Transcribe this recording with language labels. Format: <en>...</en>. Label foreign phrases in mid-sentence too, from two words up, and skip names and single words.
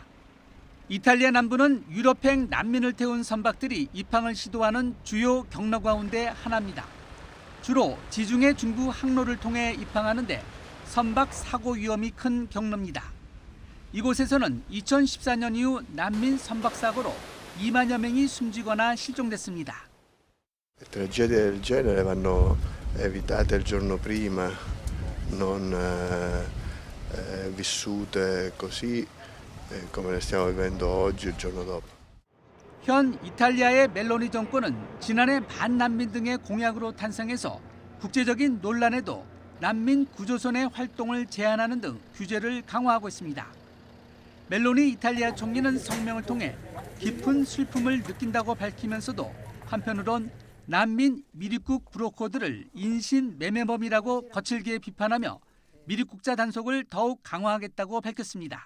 <ko>이탈리아 남부는 유럽행 난민을 태운 선박들이 입항을 시도하는 주요 경로 가운데 하나입니다. 주로 지중해 중부 항로를 통해 입항하는데 선박 사고 위험이 큰 경로입니다. 이곳에서는 2014년 이후 난민 선박 사고로 2만여 명이 숨지거나 실종됐습니다.</ko> <it>Tragedie del genere vanno evitate il giorno prima, non vissute così come le stiamo vivendo oggi, il giorno dopo.</it> <ko>현 이탈리아의 멜로니 정권은 지난해 반난민 등의 공약으로 탄생해서 국제적인 논란에도 난민 구조선의 활동을 제한하는 등 규제를 강화하고 있습니다. 멜로니 이탈리아 총리는 성명을 통해 깊은 슬픔을 느낀다고 밝히면서도 한편으론 난민 미립국 브로커들을 인신 매매범이라고 거칠게 비판하며 미립국자 단속을 더욱 강화하겠다고 밝혔습니다.</ko>